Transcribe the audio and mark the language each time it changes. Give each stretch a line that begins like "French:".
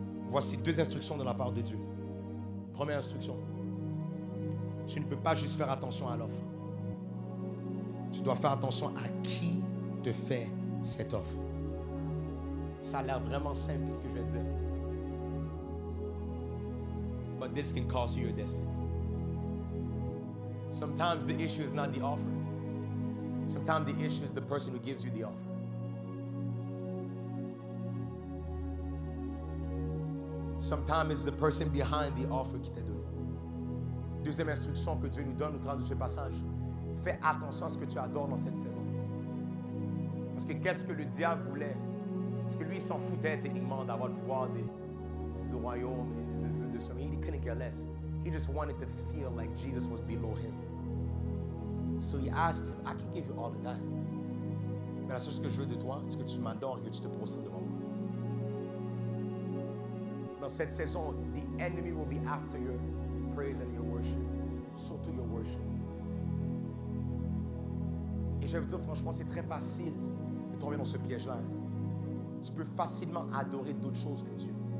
French: Voici deux instructions de la part de Dieu. Première instruction. Tu ne peux pas juste faire attention à l'offre. Tu dois faire attention à qui te fait cette offre. Ça a l'air vraiment simple, ce que je vais dire.
English: But this can cost you your destiny. Sometimes the issue is not the offer. Sometimes the issue is the person who gives you the offer. Sometimes it's the person behind the offer
French: qui t'a donné. Deuxième instruction que Dieu nous donne au travers de ce passage. Fais attention à ce que tu adores dans cette saison. Parce que qu'est-ce que le diable voulait? Parce que lui, il s'en foutait techniquement d'avoir le pouvoir du royaume et de ce.
English: He couldn't care less. He just wanted to feel like Jesus was below him. So he asked him, I can give you all of that.
French: Mais la seule chose que je veux de toi, c'est que tu m'adores et que tu te prosternes devant moi. Dans cette saison,
English: the enemy will be after your praise and your worship.
French: Surtout
English: your worship.
French: Et je vais vous dire franchement, c'est très facile de tomber dans ce piège-là. Tu peux facilement adorer d'autres choses que Dieu.